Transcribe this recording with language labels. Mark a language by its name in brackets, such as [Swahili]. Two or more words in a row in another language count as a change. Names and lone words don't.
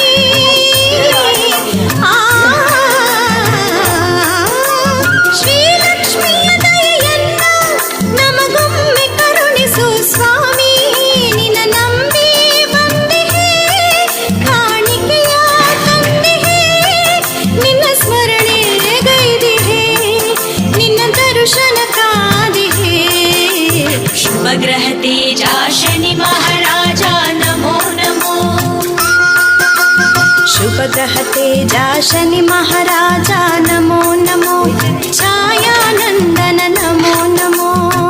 [Kannada] ಶ್ರೀಲಕ್ಷ್ಮಿಯ ದಯೆಯನ್ನ ನಮಗೊಮ್ಮೆ ಕರುಣಿಸು ಸ್ವಾಮಿ. ನಿನ್ನ ನಂಬಿ ಬಂದಿಹೇ ಕಾಣಿಕೆಯ ತಂದಿಹೇ. ನಿನ್ನ ಸ್ಮರಣೆ ಗೈದಿಹೇ ನಿನ್ನ ದರ್ಶನ ಕಾದಿಹೇ. [Hindi] शुभ ग्रह तेजा शनि महाराजा नमो नमो। शुभ ग्रह तेजा शनि महाराजा नमो नमो। छायानंदन नमो नमो।